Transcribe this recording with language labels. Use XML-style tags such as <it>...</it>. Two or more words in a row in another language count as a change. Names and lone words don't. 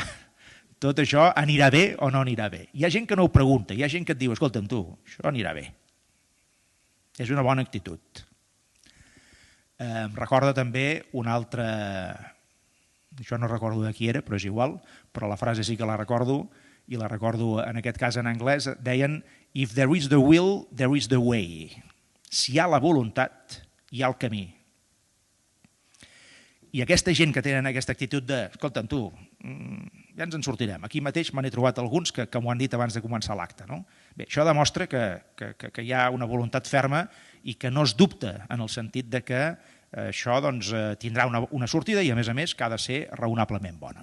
<ca>Tot això anirà bé o no anirà bé? Hi ha gent que no ho pregunta, hi ha gent que et diu, escolta'm tu, això anirà bé. És una bona actitud. Em recorda també una altra, això no recordo de qui era, però és igual, però la frase sí que la recordo, i la recordo en aquest cas en anglès, deien</ca> <en>if there is the will, there is the way.</en> <ca>Si hi ha la voluntat, hi ha el camí. I aquesta gent que tenen aquesta actitud de, escolta'm tu, ja ens en sortirem. Aquí mateix me n'he trobat alguns que m'ho han dit abans de començar l'acte. No? Bé, això demostra que hi ha una voluntat ferma i que no es dubta en el sentit de que això doncs, tindrà una sortida i a més que ha de ser raonablement bona.</ca>